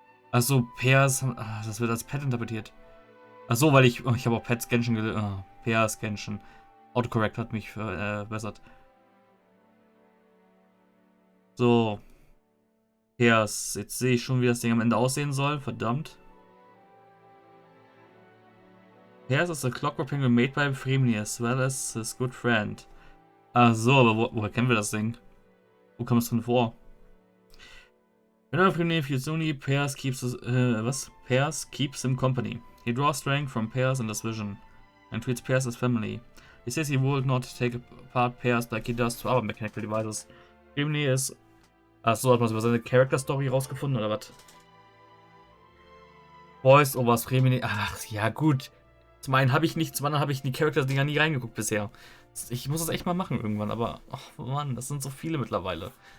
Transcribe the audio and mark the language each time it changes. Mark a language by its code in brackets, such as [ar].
[de] Achso, Pers, das wird als Pet interpretiert. Achso, weil ich habe auch Pets Genshin gelesen. Pers Genshin. Autocorrect hat mich verbessert. So. Pers. Jetzt sehe ich schon, wie das Ding am Ende aussehen soll. Verdammt. [en] Pers is a clockwork penguin made by Fremni as well as his good friend. [de] Ach so, aber woher kennen wir das Ding? Wo kommt es drin vor? [en] Whenever Fremni feels lonely, Pers keeps Pers keeps him company. He draws strength from Pers and his vision and treats Pers as family. He says he would not take apart Pers like he does to other mechanical devices. [de] Fremni ist. Achso, hat man über seine Character Story rausgefunden oder was? Voice over Fremni. Ach ja, gut. Zum einen habe ich nicht, zum anderen habe ich in die Charakter-Dinger nie reingeguckt bisher. Ich muss das echt mal machen irgendwann, aber oh Mann, das sind so viele mittlerweile.